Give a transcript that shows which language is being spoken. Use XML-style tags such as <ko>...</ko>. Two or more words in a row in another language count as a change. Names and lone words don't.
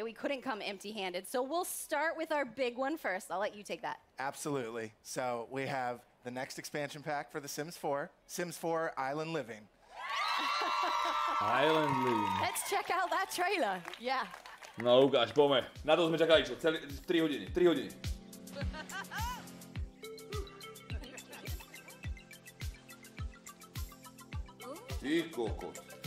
<en>We couldn't come empty-handed, so we'll start with our big one first. I'll let you take that. Absolutely. So we have the next expansion pack for The Sims 4, Sims 4 Island Living. Island Living. Let's check out that trailer. Yeah.</en> <sk>No ukáž, poďme. Na to sme čakali, čo? 3 hodiny. 3 hodiny. Ty kokot.</sk>